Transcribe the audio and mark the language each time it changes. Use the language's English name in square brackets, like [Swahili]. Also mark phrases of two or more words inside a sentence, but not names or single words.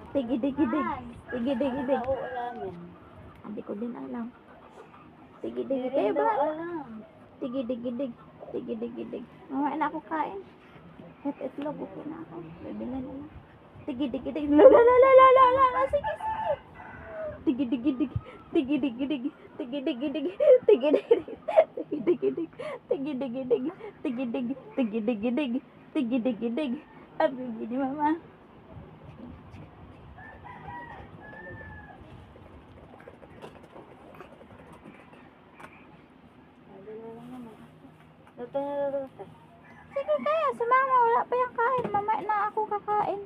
[Filipino] Tigid-dig. Tigid-dig. Oo, ulamin. Hindi ko din alam. Tigid-dig. Hindi Kayo rin daw ba? alam. Tigid-dig. Tigid-dig. Mamaya na ako kain. Kahit itlog, okay na ako. Bibili na lang. Tigid-dig. La. Sige. Tigid-dig. Tigid-dig. Tigid-dig. Tigid-dig. Tigid-dig. Abi ni mama. Luto na luto. Sige kaya, sumama. Wala pa yung kain. Mamaya na ako kakain.